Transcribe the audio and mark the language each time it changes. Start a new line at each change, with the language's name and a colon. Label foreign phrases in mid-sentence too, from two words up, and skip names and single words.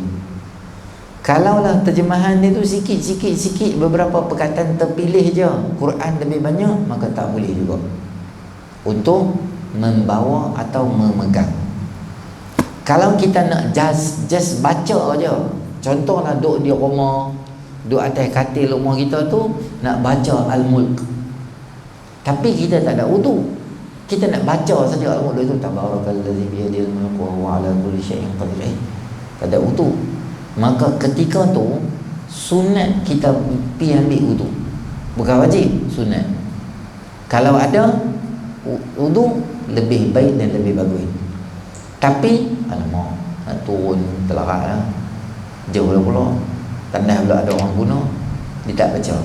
Malay: Kalaulah terjemahan dia tu sikit beberapa perkataan terpilih je, Quran lebih banyak, maka tak boleh juga untuk membawa atau memegang. Kalau kita nak just baca aja, contohlah duduk di rumah, duduk atas katil rumah kita tu nak baca Al-Mulk, tapi kita tak ada wudu, kita nak baca saja Al-Mulk itu,
Arabic: تبارك الذي بيده الملك وهو على كل شيء قدير,
Malay: tak ada wudu, maka ketika tu sunat kita pergi ambil wudu. Bukan wajib, sunat. Kalau ada wudu lebih baik dan lebih bagus. Tapi alamak, nak turun telarak lah, jauh lah pula, tanah pula ada orang guna, dia tak baca.